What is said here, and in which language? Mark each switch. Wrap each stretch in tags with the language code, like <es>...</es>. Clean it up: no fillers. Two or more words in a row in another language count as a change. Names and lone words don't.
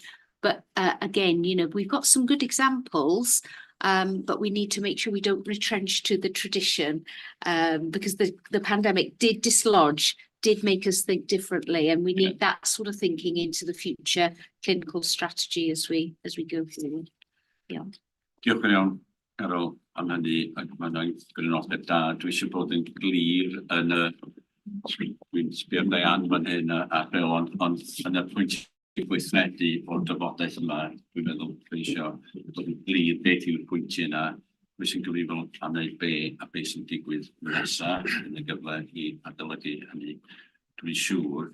<en>But again, you know, we've got some good examples, but we need to make sure we don't retrench to the tradition, because the pandemic did dislodge, did make us think differently, and we need that sort of thinking into the future clinical strategy as we go forward. Yeah.</en> <cy>Diolch yn iawn, Carol, am hynny, ac mae'n grynodeb da. Dwi eisiau bod yn glir yn dwi'n sbio'r Diane fan hyn a Bill, ond yn y pwynt gweithredu o'r dyfodaeth yma, dwi'n meddwl dwi eisiau bod yn glir beth yw'r pwyntiau yna, pwy sy'n gyfrifol am wneud a be sy'n digwydd nesaf yn y gyfle i adolygu hynny, dwi'n siŵr.</cy>